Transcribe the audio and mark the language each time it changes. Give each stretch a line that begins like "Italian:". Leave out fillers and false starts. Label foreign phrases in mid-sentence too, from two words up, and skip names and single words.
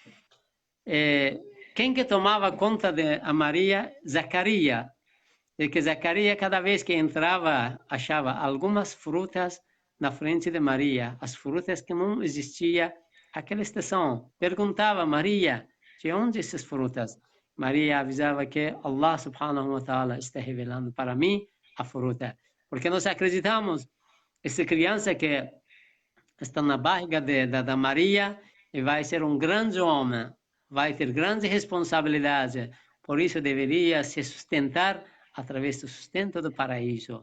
Portuguese: Quem que tomava conta de a Maria? Zacarias. Porque Zacarias, cada vez que entrava, achava algumas frutas na frente de Maria, as frutas que não existiam naquela estação. Perguntava a Maria, de onde essas frutas? Maria avisava que
Arabic: الله سبحانه وتعالى
Portuguese: está revelando para mim a fruta. Porque nós acreditamos, essa criança que está na barriga da Maria vai ser um grande homem, vai ter grande responsabilidade, por isso deveria se sustentar através do sustento do paraíso.